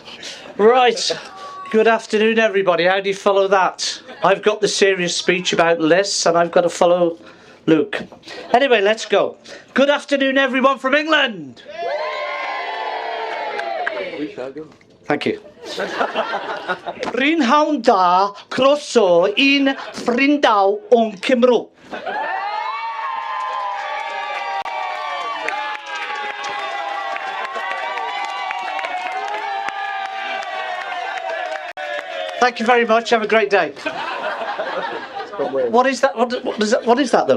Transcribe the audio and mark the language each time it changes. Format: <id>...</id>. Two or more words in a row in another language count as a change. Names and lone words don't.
<en>Right. Good afternoon, everybody. How do you follow that? I've got the serious speech about lists, and I've got to follow Luke. Anyway, let's go. Good afternoon, everyone from England. Thank you.</en> <cy>Prynhawn da croeso un ffrindaw o'n Cymru.</cy> <en>Thank you very much. Have a great day. What is that? What is that though?</en>